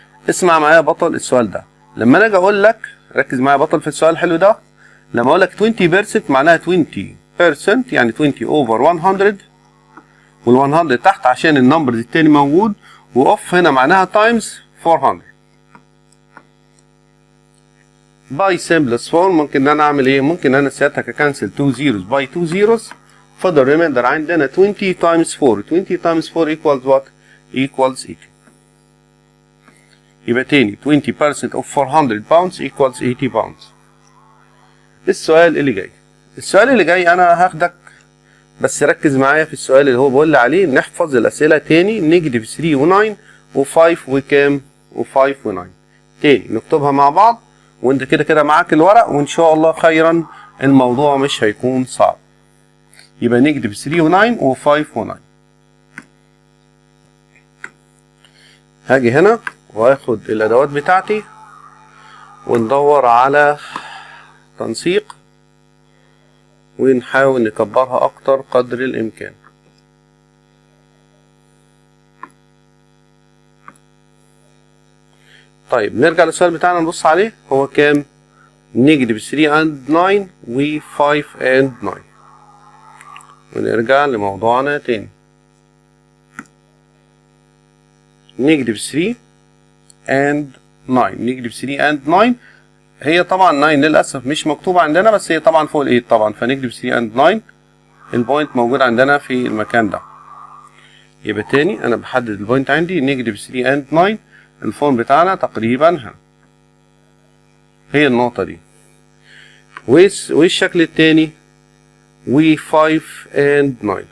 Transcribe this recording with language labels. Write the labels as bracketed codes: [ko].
[ar] اسمع معايا بطل السؤال ده. لما انا اجي اقول لك، ركز معايا بطل في السؤال الحلو ده، لما اقول لك 20% معناها 20% يعني 20 over 100 وال 100 تحت عشان النمبرز التاني موجود، واوف هنا معناها [en] times 400. [ar] باي simplest form ممكن ان انا اعمل ايه؟ ممكن انا ساعتها اكنسل 2 zeros باي 2 zeros، فضل ريميندر عندنا [en] 20 times 4. 20 times 4 equals what? Equals 80. [ar] يبقى تاني [en] 20% of 400 pounds equals 80 pounds. [ar] السؤال اللي جاي انا هاخدك بس ركز معايا في السؤال اللي هو بيقول لي عليه نحفظ الاسئله تاني. نيجاتيف 3 و9 و5 وكام؟ و5 و9 تاني نكتبها مع بعض، وانت كده معاك الورق وان شاء الله خيرا الموضوع مش هيكون صعب. يبقى نيجاتيف 3 و9 و5 و9. هاجي هنا واخد الادوات بتاعتي وندور على تنسيق ونحاول نكبرها اكتر قدر الامكان. طيب نرجع للسؤال بتاعنا نبص عليه. هو كام؟ نيجاتيف [en] 3 and 9 [ar] و [en] 5 and 9. [ar] ونرجع لموضوعنا تاني. [en] Negative 3 and 9. [ar] نيجاتيف 3 and 9 هي طبعا 9 للأسف مش مكتوبة عندنا، بس هي طبعا فوق ال 8 طبعا، فنيجاتيف 3 and 9 البوينت موجود عندنا في المكان ده. يبقى تاني أنا بحدد البوينت عندي نيجاتيف [en] 3 and 9. [ar] الفورم بتاعنا تقريبا هنا هي النقطة دي، والشكل التاني و 5 and 9.